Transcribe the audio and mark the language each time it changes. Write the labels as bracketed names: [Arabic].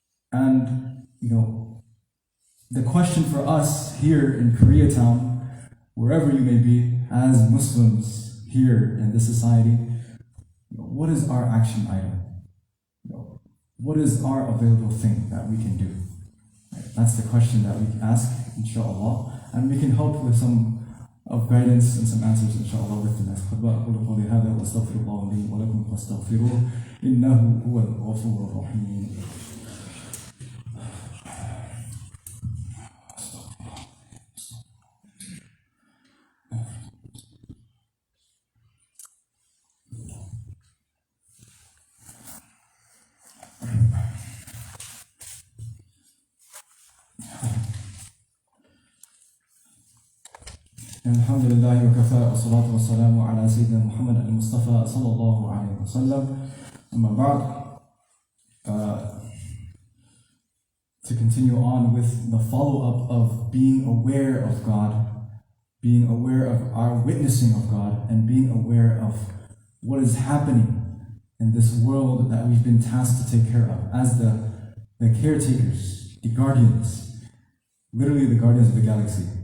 [English] And the question for us here in Koreatown, wherever you may be, as Muslims here in this society, what is our action item? What is our available thing that we can do? Right? That's the question that we ask, inshallah, and we can help with some of guidance and some answers, inshallah, with the next khutbah. [Arabic] أقول قولي هذا وأستغفر الله لي ولكم فاستغفروه إنه هو الغفور الرحيم. الحمد لله وكفى والصلاة والسلام على سيدنا محمد المصطفى صلى الله عليه وسلم. أما بعد, [English] to continue on with the follow-up of being aware of God, being aware of our witnessing of God, and being aware of what is happening in this world that we've been tasked to take care of as the caretakers, the guardians, literally the guardians of the galaxy.